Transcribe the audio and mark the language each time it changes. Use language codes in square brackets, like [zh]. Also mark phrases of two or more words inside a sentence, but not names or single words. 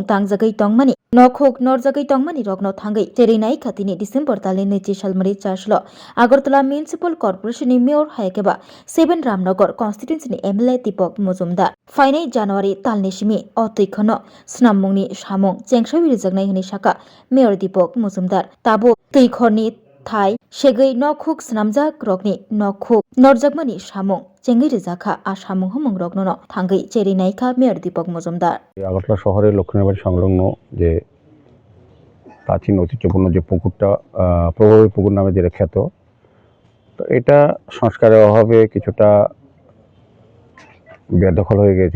[trp] तांजागै तंमानि नखुक नरजागै तंमानि रकनो थांगै जेरैनाय खातिनि डिसेम्बर तालनि नैथि सालमारि चार्चलो आगरतला म्युनिसिपल कर्पोरेशननि मेयर हायकेबा 7 रामनगर कन्स्टिट्युएन्सिनि एमएलए दीपक मुजुमदार फाइनाय जानुवारि तालनि सिमि अ तैखनो स्नाममुंनि सामुं चेंसावै रोजागनाय हनि साका मेयर दीपक मुजुमदार ताबो तैखरनि थाई सेगै नखुक स्नामजाक रकनि नखुक नरजागमानि सामुं চেঙ্গি রেজাখা আসামু হুমুং রগ্ন থাঙ্গই চেরিনাইখা মেয়র দীপক মজুমদার [bn] আগরতলা শহরের লক্ষ্মীবাড়ি সংলগ্ন যে প্রাচীন ঐতিহ্যপূর্ণ যে পুকুরটা প্রভাবী পুকুর নামে যে খ্যাত, তো এটা সংস্কারের অভাবে কিছুটা বেদখল হয়ে গিয়েছিল।